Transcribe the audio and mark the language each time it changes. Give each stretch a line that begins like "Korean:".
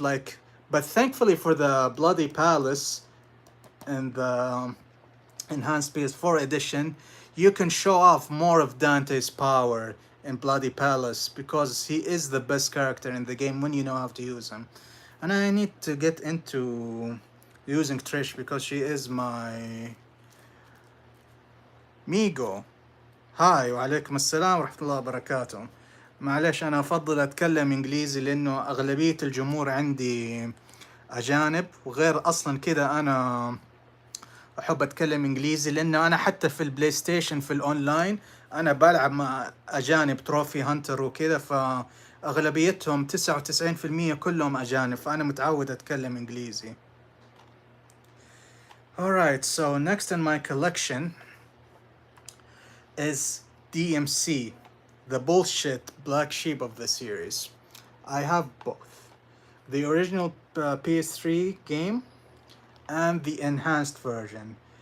English: But thankfully for the Bloody Palace and the enhanced PS4 edition, you can show off more of Dante's power in Bloody Palace because he is the best character in the game when you know how to use him. And I need to get into using Trish because she is my Migo.
Arabic: هاي وعليكم السلام ورحمة الله وبركاته. معلش أنا أفضل أتكلم إنجليزي لأنه أغلبية الجمهور عندي أجانب، وغير أصلا كده أنا أحب أتكلم إنجليزي لأنه أنا حتى في البلاي ستيشن في الأونلاين أنا بلعب مع أجانب تروفي هانتر وكده، فأغلبيتهم 99% كلهم أجانب، فأنا متعود أتكلم إنجليزي.
English: Alright, so next in my collection is DMC, the bullshit black sheep of the series. I have both. The original PS3 game and the enhanced version.